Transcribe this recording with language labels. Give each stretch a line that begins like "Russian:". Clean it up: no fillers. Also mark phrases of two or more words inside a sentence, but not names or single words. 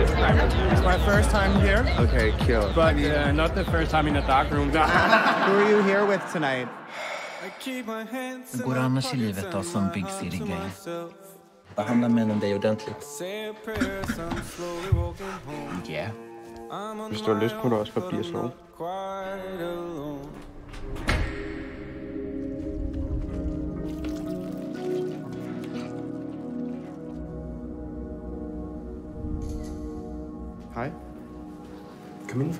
English: It's my first time here. Okay, kill. But not the first time in a dark room. Who are you here with tonight?
Swedish: Hur går det annars i livet då som Big City Gay? Behandla männen dig ordentligt. Ja.
Danish: Hvis du har lyst, må du også bare blive så. Hej. Kom indenfor.